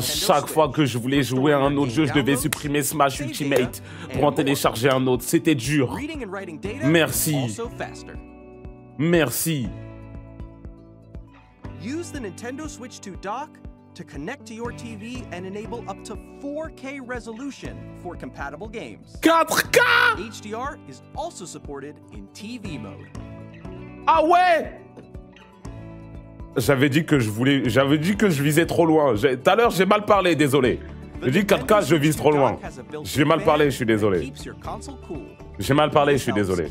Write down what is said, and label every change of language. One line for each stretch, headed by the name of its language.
French: chaque fois que je voulais jouer à un autre jeu, je devais supprimer Smash Ultimate pour en télécharger un autre. C'était dur.
English: Reading and writing data
French: Merci.
English: is also faster.
French: Merci.
English: Use the Nintendo Switch 2 dock to connect to your TV and enable up to 4K resolution for compatible games.
French: 4K!
English: HDR is also supported in TV mode.
French: Ah ouais! J'avais dit que je visais trop loin. Tout à l'heure, j'ai mal parlé, désolé. J'ai dit 4K, je vise trop loin. J'ai mal parlé, je suis désolé. J'ai mal parlé, je suis désolé.